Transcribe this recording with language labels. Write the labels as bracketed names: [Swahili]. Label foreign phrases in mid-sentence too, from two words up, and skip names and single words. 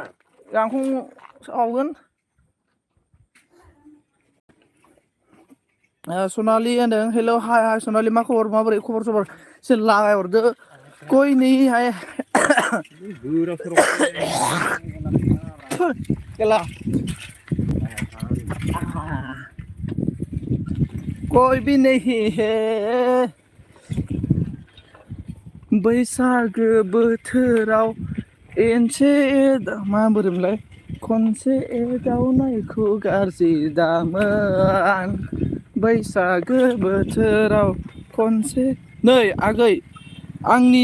[Bodo] गांखं सावगोन सनालि होनदों हेल' हाय हाय सनालि मा खबर माबोरै खबर सबर एसे लागायहरदो गय नैहाय गेला [Hindi] कोई भी नहीं है [Bodo] बैसागो बोथोराव एनसे माबोरैमोनलाय खनसे एदावनायखौ गाज्रि दामोन बैसागो बोथोराव खनसे नै आगै आंनि